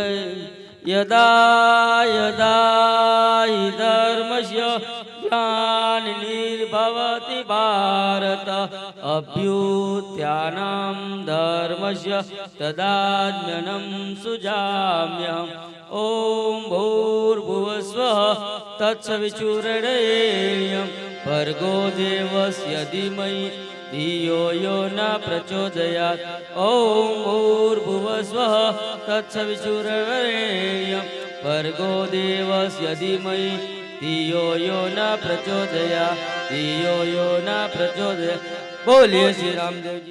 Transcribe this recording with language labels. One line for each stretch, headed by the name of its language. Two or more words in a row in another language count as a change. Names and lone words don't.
Sanskrit: યદા યદા હિ ધર્મસ્ય ગ્લાનિર્ભવતિ ભારત અભ્યુત્થાનમ ધર્મસ્ય તદાત્મ્યનમ સુજામ્યહમ. ઓમ ભૂર્ભુવસ્વઃ તત્સવિતુર્વરેણ્યં ભર્ગો દેવસ્ય ધીમહિ ધિયો યો ન પ્રચોદયાત. ઓમ ભૂર્ભુવસ્વઃ તત્સવિતુર્વરેણ્યં ભર્ગો દેવસ્ય ધીમહિ धियो यो न प्रचोदया धियो यो न प्रचोदया बोलिए श्री रामदेव जी।